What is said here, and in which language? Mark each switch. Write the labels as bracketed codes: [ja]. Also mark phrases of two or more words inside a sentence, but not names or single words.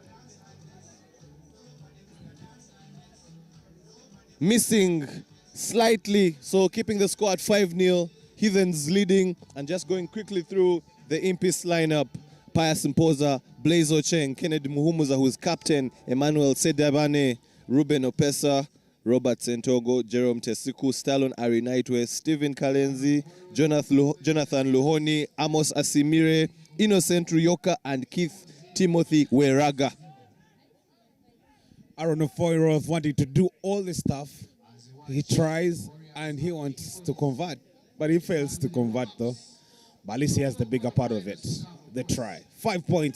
[en] Missing slightly, so keeping the score at 5-0. Heathens leading, and just going quickly through the Impis lineup. Pius Mpoza, Blaise Ocheng, Kennedy Muhumuza, who is captain, Emmanuel Sedabane, Ruben Opesa, Robert Sentogo, Jerome Tesiku, Stallion Arinaitwe, Stephen Kalenzi, Jonathan Luhoni, Amos Asimire, Innocent Ruyoka, and Keith Timothy Weraga. Aaron Ofoiroth wanting to do all this stuff. He tries and he wants to convert, but he fails to convert though. But at least he has the bigger part of it, the try.